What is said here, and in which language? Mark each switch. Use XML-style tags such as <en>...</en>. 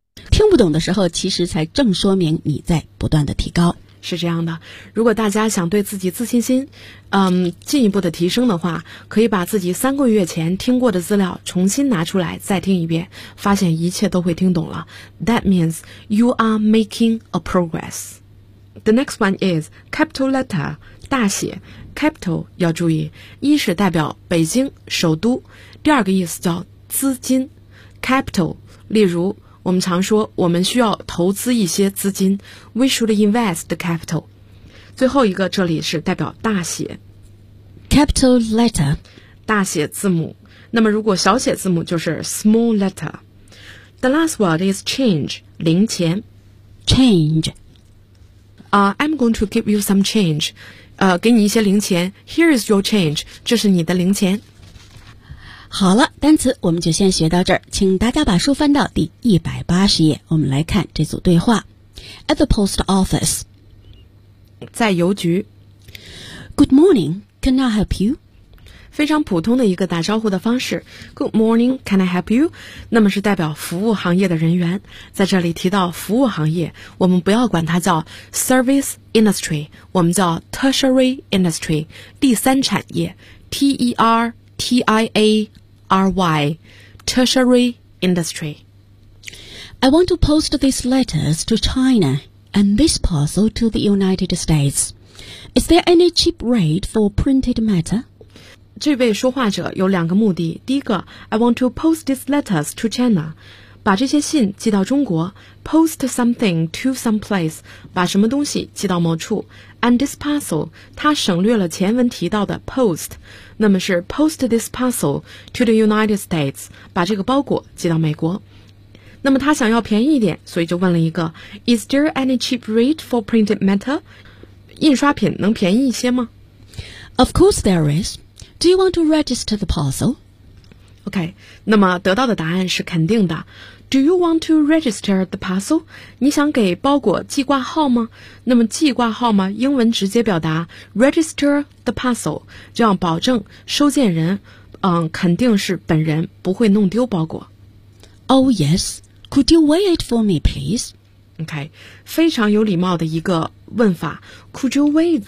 <zh>听不懂的时候，其实才正说明你在不断的提高。是这样的，如果大家想对自己自信心进一步的提升的话，可以把自己3个月前听过的资料重新拿出来再听一遍，发现一切都会听懂了。</zh> <en>That means you are making a progress. The next one is capital letter,</en> <zh>大写 capital 要注意，一是代表北京首都，第二个意思叫资金 capital, 例如我们常说我们需要投资一些资金，</zh> <en>We should invest the capital.</en> <zh>最后一个这里是代表大写</zh> <en>capital letter,</en> <zh>大写字母，那么如果小写字母就是 small letter.</zh> <en>The last word is change,</en> <zh>零钱</zh> <en>change. I'm going to give you some change,</en> <zh>给你一些零钱，</zh> <en>Here is your change,</en> <zh>这是你的零钱。好了，单词我们就先学到这儿，请大家把书翻到第180页，我们来看这组对话。</zh> <en>At the post office.</en> <zh>在邮局。</zh> <en>Good morning, can I help you?</en> <zh>非常普通的一个打招呼的方式，</zh> <en>Good morning, can I help you?</en> <zh>那么是代表服务行业的人员，在这里提到服务行业，我们不要管它叫 service industry, 我们叫 tertiary industry, 第三产业， T-E-R-T-I-A-R-Y, tertiary industry.</zh> <en>I want to post these letters to China and this parcel to the United States. Is there any cheap rate for printed matter?</en> <zh>这位说话者有两个目的，第一个</zh> <en>I want to post these letters to China,</en> <zh>把这些信寄到中国，</zh> <en>post something to some place,</en> <zh>把什么东西寄到某处，</zh> <en>and this parcel,</en> <zh>他省略了前文提到的 post,那么是</zh> <en>post this parcel to the United States,</en> <zh>把这个包裹寄到美国。那么他想要便宜一点，所以就问了一个</zh> <en>Is there any cheap rate for printed matter?</en> <zh>印刷品能便宜一些吗？</zh> <en>Of course there is. Do you want to register the parcel?</en> <zh>OK, 那么得到的答案是肯定的。</zh> <en>Do you want to register the parcel?</en> <zh>你想给包裹记挂号吗？那么记挂号吗？英文直接表达</zh> <en>register the parcel,</en> <zh>这样保证收件人肯定是本人，不会弄丢包裹。</zh> <en>Oh yes, could you weigh it for me, please?</en> <zh>OK, 非常有礼貌的一个问法</zh> <en>could you weigh it for me?</en>